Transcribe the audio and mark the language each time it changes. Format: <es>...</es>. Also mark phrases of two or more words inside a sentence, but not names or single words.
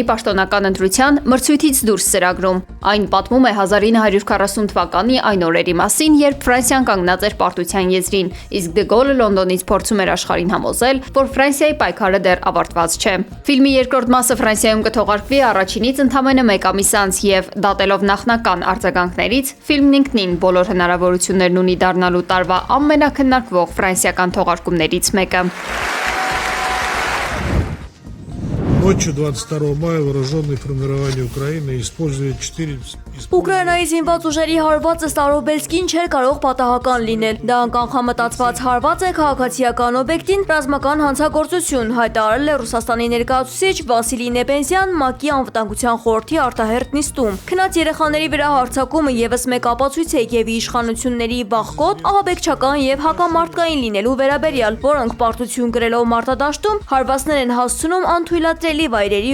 <hy>պաշտոնական ընտրության մրցույթից դուրս ծրագրում։ Այն պատմում է 1940 թվականի այն օրերի մասին, երբ Ֆրանսիան կանգնած էր պարտության եզրին, իսկ Դե Գոլը Լոնդոնից փորձում էր աշխարհին համոզել, որ Ֆրանսիայի պայքարը դեռ ավարտված չէ։ Ֆիլմի երկրորդ մասը Ֆրանսիայում կթողարկվի առաջինից ընդամենը 1 ամիս անց եւ դատելով նախնական արձագանքներից ֆիլմն ինքնին բոլոր հնարավորություններն ունի դառնալու տարվա ամենակննարկվող ֆրանսիական թողարկումներից մեկը։</hy> <ru>Ночью 22 мая вооруженные формирования Украины используют 4...</ru> <hy>Ուկրաինայի զինված ուժերի հարվածը Ստարոբելսկին չէր կարող պատահական լինել։ Դա կանխամտածված հարված է քաղաքացիական օբյեկտին ռազմական հանցագործություն, հայտարարել է Ռուսաստանի ներկայացուցիչ Վասիլի Նեբենզյան ՄԱԿ-ի անվտանգության խորհրդի արտահերթ նիստում։ Քնած երեխաների վրա հարձակումը եւս մեկ ապացույց է Կիևի իշխանությունների վախկոտ, ահաբեկչական եւ հակամարտկային լինելու վերաբերյալ, որոնք պարտություն կրելով մարտադաշտում հարվածներ են հասցնում անթույլատրելի վայրերի</hy>